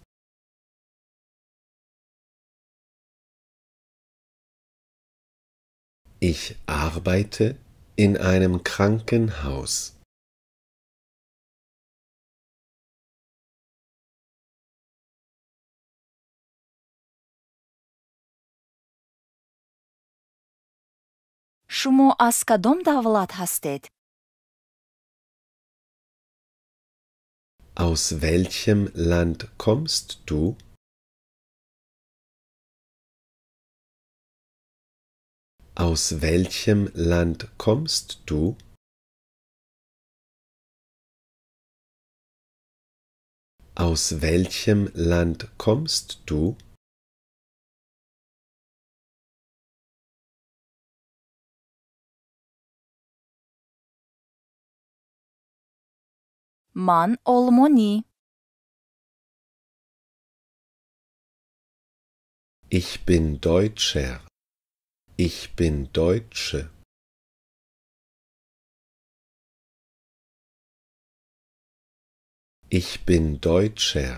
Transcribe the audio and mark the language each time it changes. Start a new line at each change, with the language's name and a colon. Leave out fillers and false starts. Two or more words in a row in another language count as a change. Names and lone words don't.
German: Ich arbeite in einem Krankenhaus.
Tajik: шумо аз кадом давлат ҳастед?
German: Aus welchem Land kommst du? Aus welchem Land kommst du? Aus welchem Land kommst du?
Tajik: ман олмонӣ.
German: Ich bin Deutscher. Ich bin Deutsche. Ich bin Deutscher.